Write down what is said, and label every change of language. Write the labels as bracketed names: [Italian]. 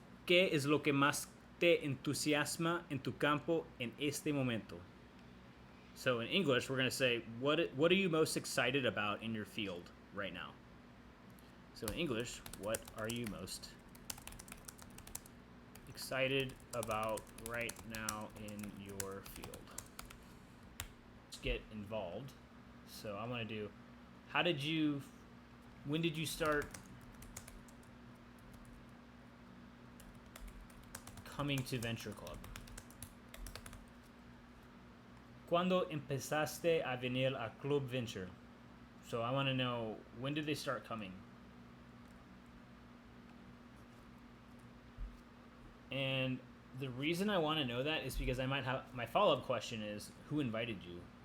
[Spanish] ¿Qué es lo que más te entusiasma en tu campo en este momento? [English] So in English, we're going to say, what are you most excited about in your field right now? So in English, what are you most excited about right now in your field? Let's get involved. So I want to do, when did you start coming to Venture Club? [Spanish] ¿Cuándo empezaste a venir a Club Venture? [English] So I want to know, when did they start coming? And the reason I want to know that is because I might have, my follow-up question is, who invited you?